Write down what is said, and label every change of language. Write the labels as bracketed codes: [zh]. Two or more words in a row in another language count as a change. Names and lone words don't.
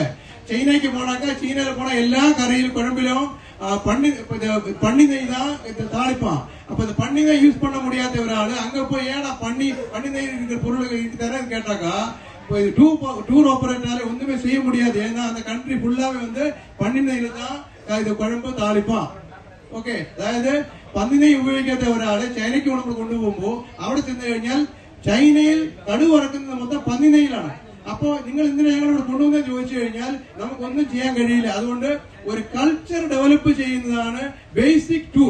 [ta] சைனாக்கு போனாக்கா, சீனால போனா எல்லா கரையிலும் குழம்பிலும் பண்ணி நெய் தான் தாளிப்பான். அப்ப இந்த பண்ணி நெய் யூஸ் பண்ண முடியாத ஒரு ஆளு அங்க போய் ஏன்னா பண்ணி நெய் இருக்கிற பொருள் தரேன்னு கேட்டாக்கா, [en] tour operatorஆல [ta] ஒண்ணுமே செய்ய முடியாது. ஏன்னா அந்த [en] country fullஆவே [ta] வந்து பண்ணி நெய்ல தான் இது குழம்பு தாளிப்பான். [ml] ഓക്കെ, അതായത് പന്നിനെയ് ഉപയോഗിക്കാത്ത ഒരാള് ചൈനയ്ക്ക് നമ്മൾ കൊണ്ടുപോകുമ്പോൾ അവിടെ ചെന്ന് കഴിഞ്ഞാൽ ചൈനയിൽ കടുവ ഇറക്കുന്നത് മൊത്തം പന്നിനെയിലാണ്. അപ്പോ നിങ്ങൾ എന്തിനാ ഞങ്ങളോട് കൊണ്ടുവന്ന് ചോദിച്ചു കഴിഞ്ഞാൽ നമുക്കൊന്നും ചെയ്യാൻ കഴിയില്ല. അതുകൊണ്ട് ഒരു [en] culture develop [ml] ചെയ്യുന്നതാണ് [en] basic tour.